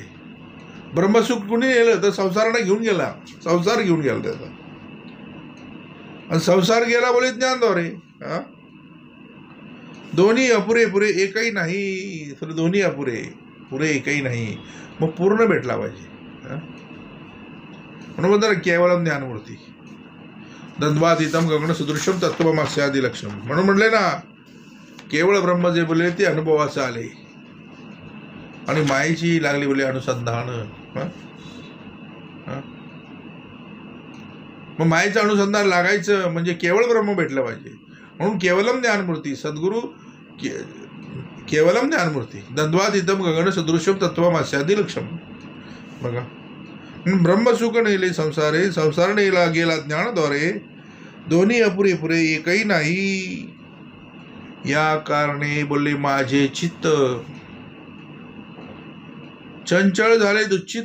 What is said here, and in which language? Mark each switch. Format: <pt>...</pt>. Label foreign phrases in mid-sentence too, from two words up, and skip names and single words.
<mr>ब्रह्मसुख कुणी नेलं तर संसारानं घेऊन गेला, संसार घेऊन गेला त्याचा. आणि संसार गेला बोले ज्ञानद्वारे. हा, दोन्ही अपुरे पुरे एकही नाही, तर दोन्ही अपुरे पुरे एकही नाही. मग पूर्ण भेटला पाहिजे. म्हणून म्हणतात</mr> <sa>केवलम ज्ञानमूर्ती, द्वंद्वातीतम गगन सदृशम तत्वमस्यादी लक्षण.</sa> <mr>म्हणून म्हणले ना, केवळ ब्रह्म जे बोलले ते अनुभवाचं आले. आणि मायेची लागली बोले अनुसंधान. मग मायेचं अनुसंधान लागायचं म्हणजे केवळ ब्रह्म भेटलं पाहिजे.</mr> <sa>म्हणून केवलम ज्ञानमूर्ती सद्गुरू, केवलम ज्ञानमूर्ती द्वंद्वातीतम गगन सदृशम तत्वमस्यादी लक्षण.</sa> <mr>बघा, ब्रह्मसुख नेले संसारे, संसार नेला गेला ज्ञानाद्वारे. दोन्ही अपुरे पुरे एकही नाही, या कारणे बोलले माझे चित्त चंचल झाले दुश्चित.</mr>